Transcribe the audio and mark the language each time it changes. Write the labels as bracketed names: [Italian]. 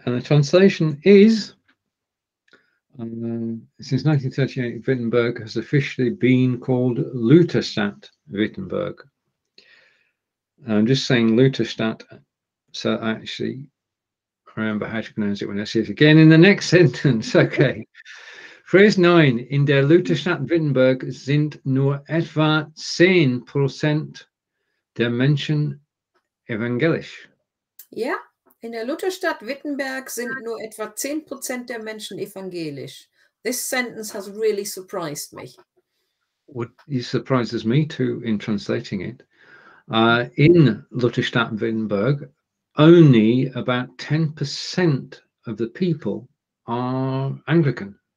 [English] And the translation is, since 1938, Wittenberg has officially been called Lutherstadt Wittenberg. I'm just saying Lutherstadt, so I actually remember how to pronounce it when I see it again in the next sentence. Okay. Phrase 9. [German] In der Lutherstadt Wittenberg sind nur etwa 10% der Menschen evangelisch. Ja, in der Lutherstadt Wittenberg sind nur etwa 10% der Menschen evangelisch. [English] This sentence has really surprised me. What surprises me too in translating it. In Lutherstadt Wittenberg, only about 10% of the people are Anglican.